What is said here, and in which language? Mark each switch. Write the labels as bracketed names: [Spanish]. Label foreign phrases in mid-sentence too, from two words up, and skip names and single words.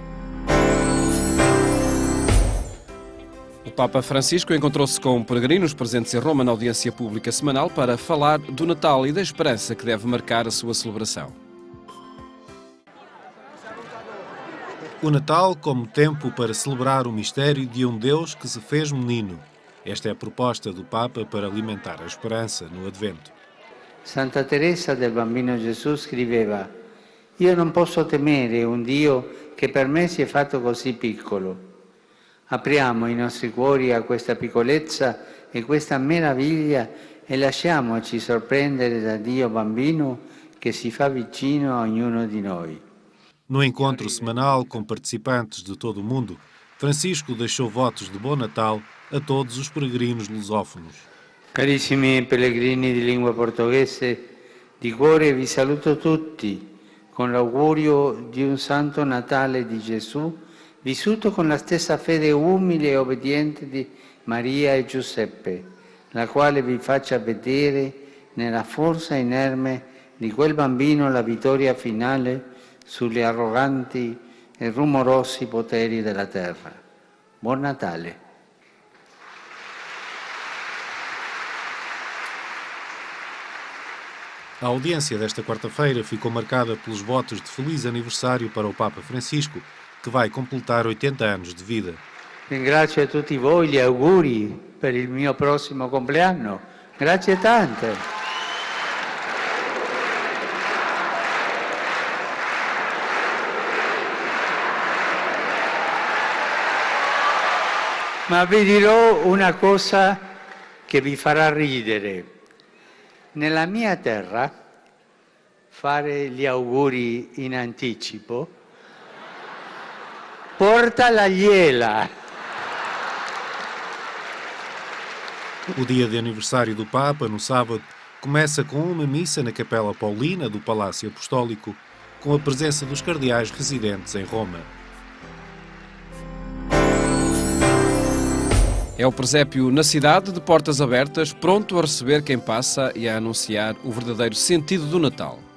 [Portuguese] O Papa Francisco encontrou-se com peregrinos presentes em Roma na audiência pública semanal para falar do Natal e da esperança que deve marcar a sua celebração. O Natal como tempo para celebrar o mistério de um Deus que se fez menino. Esta é a proposta do Papa para alimentar a esperança no Advento. [Italian] Santa Teresa del Bambino Gesù scriveva: «Io non posso temere un Dio che per me si è fatto così piccolo». Apriamo i nostri cuori a questa piccolezza e questa meraviglia e lasciamoci sorprendere da Dio bambino che si fa vicino a ognuno di noi. [Portuguese] No encontro semanal com participantes de todo o mundo, Francisco deixou votos de Bom Natal a todos os peregrinos lusófonos. [Italian] Carissimi pellegrini di lingua portoghese, di cuore vi saluto tutti con l'augurio di un Santo Natale di Gesù, vissuto con la stessa fede umile e obbediente di Maria e Giuseppe, la quale vi faccia vedere nella forza inerme di quel bambino la vittoria finale sugli arroganti e rumorosi poteri della terra. Buon Natale! [Portuguese] A audiência desta quarta-feira ficou marcada pelos votos de feliz aniversário para o Papa Francisco, que vai completar 80 anos de vida. [Italian] Ringrazio a tutti voi gli auguri per il mio prossimo compleanno. Grazie tante. Ma vi dirò una cosa che vi farà ridere. Nella mia terra, fare gli auguri in anticipo porta la gliela. [Portuguese] O dia de aniversário do Papa, no sábado, começa com uma missa na Capela Paulina do Palácio Apostólico, com a presença dos cardeais residentes em Roma. É o presépio na cidade, de portas abertas, pronto a receber quem passa e a anunciar o verdadeiro sentido do Natal.